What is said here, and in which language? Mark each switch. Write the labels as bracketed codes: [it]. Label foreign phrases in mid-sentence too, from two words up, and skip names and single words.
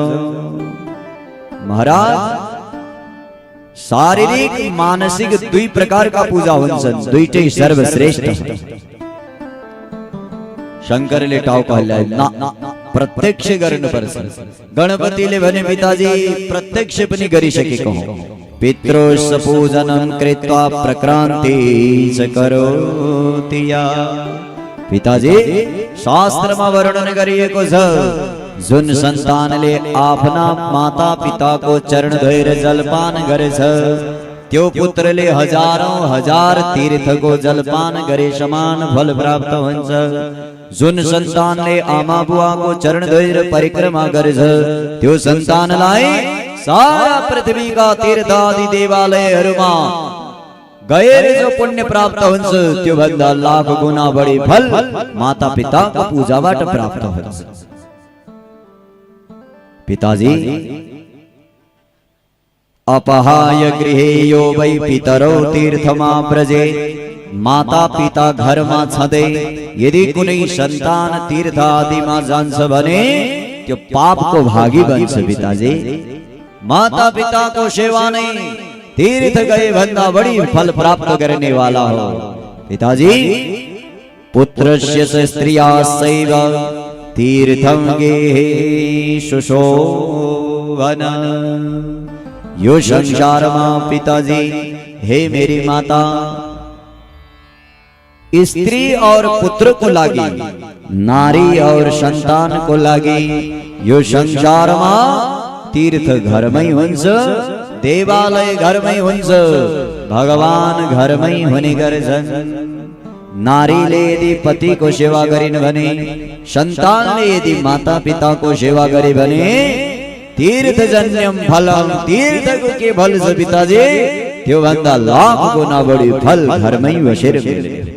[ne] महाराज शारीरिक मानसिक दुई प्रकारका पूजा हुन्छन्, दुईटै सर्वश्रेष्ठ। शंकरले टाउको हल्लाए ना प्रत्यक्ष गर्नुपर्छ। गणपतिले भने पिताजी प्रत्यक्ष पनि गरिसकेको हो। [sa] पितृस पूजनं कृत्वा प्रक्रान्ति च करोति या। [ne] पिताजी शास्त्रमा वर्णन गरिएको छ जुन सन्तानले आफ्ना माता पिताको चरण धोएर जलपान गरेछ त्यो पुत्रले हजारौं हजार तीर्थको जलपान गरे समान फल प्राप्त हुन्छ। जुन सन्तानले आमा बुवाको चरण धोएर परिक्रमा गरेछ त्यो सन्तानलाई सारा पृथ्वीका तीर्थ आदि देवालयहरूमा गएर जो पुण्य प्राप्त हुन्छ त्यो भन्दा लाख गुना बढी फल माता पिताको पूजाबाट प्राप्त हुन्छ। [sa] पिताजी अपहाय गृहे यो वै पितरौ तीर्थमा व्रजे। [ne] माता पिता घरमा छँदै यदि कुनै सन्तान तीर्थ आदिमा जान्छ भने त्यो पापको भागी बन्छ। पिताजी माता पिताको सेवा नै तीर्थ गए भन्दा बढी फल प्राप्त गर्ने वाला हो। [sa] पिताजी पुत्रस्य स्त्रिया सैव तीर्थं गेहे सुशोभन। [ne] यो संसारमा पिताजी हे मेरी माता स्त्री और पुत्र को लागि नारी और संतान को लागि यो संसारमा तीर्थ घरमै हुन्छ, देवालय घरमै हुन्छ, भगवान घरमै हुने गर्छन्। नारीले यदि पतिको सेवा गरिन् भने सन्तानले यदि माता पिताको सेवा गरे भने [sa] तीर्थजन्यम फलम [ne] तीर्थको के फल छ पिताजी त्यो भन्दा लाख गुना बढी फल घरमै बसेर मिल्छ।